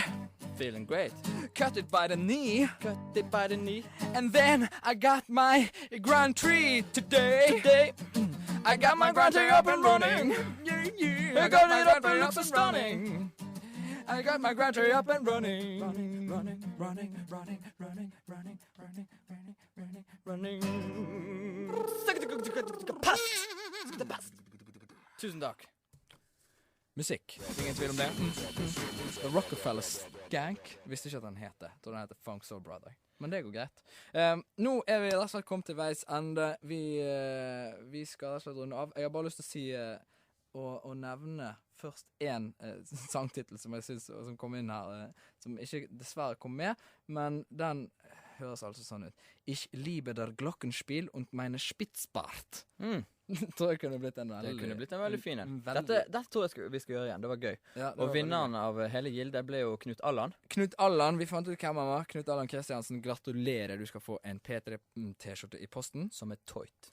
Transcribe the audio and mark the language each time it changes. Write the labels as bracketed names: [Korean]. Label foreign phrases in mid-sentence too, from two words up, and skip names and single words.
[English] Feeling great. Cut it by the knee. And then I got my Grand Prix today. I got my Grand Prix up and running. I got it up and looks so stunning. I got my Grand Prix up and running. [Norwegian] Tusen takk. Musikk. Ingen tvil om det. The Rockefeller Skank. Visste ikke at den heter. Jeg tror den heter Funk Soul Brother. Men det går greit. Nå er vi rett og slett kommet til veis ende. Vi skal rett og slett runde av. Jeg har bare lyst til å si og nevne først en sangtitel som jeg synes som kom inn her, som ikke dessverre kom med, men den høres altså sånn ut. [German] Ich liebe der Glockenspiel und meine Spitzbart. [Norwegian] Tror jeg kunne blitt en veldig... Det kunne blitt en veldig fin en. Dette tror jeg vi skal gjøre igjen. Det var gøy. Ja, det og vinneren av hele gildet ble jo Knut Allan. Knut Allan, vi fant ut hvem han var. Knut Allan Kristiansen, gratulerer. Du skal få en P3-T-skjorte i posten. Som er tøyt.